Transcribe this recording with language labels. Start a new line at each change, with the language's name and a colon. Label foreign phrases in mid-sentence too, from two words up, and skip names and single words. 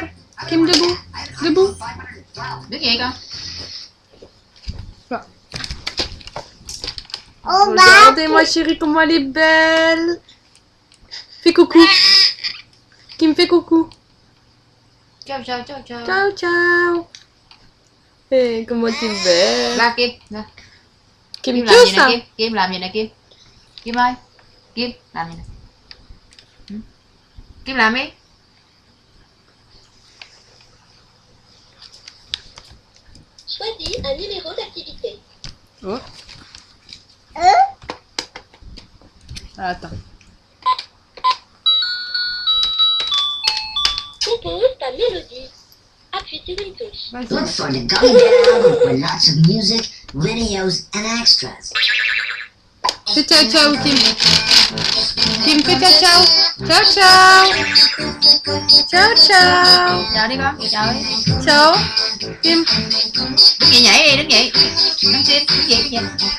French: Kim, debout. Debout.
Vietnamese: Đứng dậy con.
French: Regardez ma chérie comment elle est belle. Fais coucou. Kim, fais coucou.
Italian: Ciao ciao ciao ciao. Ciao ciao.
French: Hey, comment tu es belle.
Vietnamese: Ra Kim. Ra. Kim, Kim
French: tu
Vietnamese: làm gì
French: ça?
Vietnamese: nè Kim? Kim làm gì nè Kim? Kim ơi. Kim làm gì nè? Kim làm đi.
French: Choisis un numéro d'activité. Oh. Attends. Compose ta mélodie. Appuie sur une touche.
English: Look for the Gummy Bear album with lots of music, videos, and extras.
French: Fais
Italian: ciao ciao
French: Kim. Kim, fais
Italian: ciao ciao. Ciao ciao. Ciao ciao.
Vietnamese: Chào đi con. Chào đi.
Italian: Ciao. Kim.
Vietnamese: Đứng dậy nhảy đi, đứng dậy. Đứng xin, đứng dậy, đứng dậy.